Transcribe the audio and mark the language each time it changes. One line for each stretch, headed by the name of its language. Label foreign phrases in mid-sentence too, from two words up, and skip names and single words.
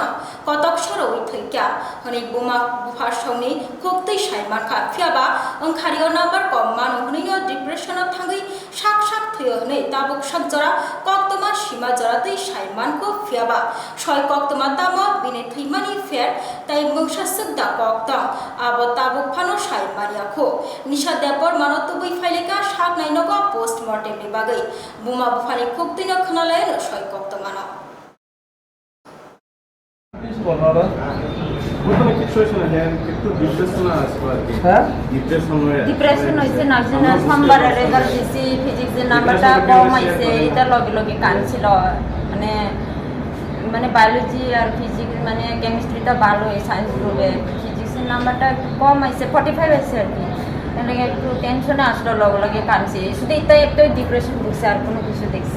Kok Borok: कतक सरवै थैक्या हनै बुमा बुफार संनि खुक्तै साइमानखा फियाबा ओंखारियो नाम्बार क मानो हनैनो डिप्रेसनआव थांगै साक साक थैयो हनै ताबुक सकजरा कक्तमा सीमा जरातै साइमानको फियाबा सय कक्तमा तामा बिने थैमानि फेर ताइ मंसा सगदा कक्तम आबो ताबुक फानो साइमानियाखो निशा देबबर मानो तुबै फाइलेका साक नाइनगो पोस्टमर्टेमनि बागै बुमा बुफानि खुक्तिनो खनालायनो सय कक्तमानो
Bangla: ডিপ্রেশন হয়েছে নার্সিনা সোমবারের রেজাল্ট দিছি ফিজিক্সের নাম্বারটা কম আইছে এটা লগে লগে কানছিল মানে মানে বায়োলজি আর ফিজিক্স মানে কেমিস্ট্রিটা ভালো হয় সায়েন্স গ্রুপে ফিজিক্সের নাম্বারটা একটু কম আইছে 45 আইছে আর কি মানে একটু টেনশনে আসলো লগে লগে কানছে শুধু এটাই একটা ডিপ্রেশন ঢুকছে আর কোনো কিছু দেখছি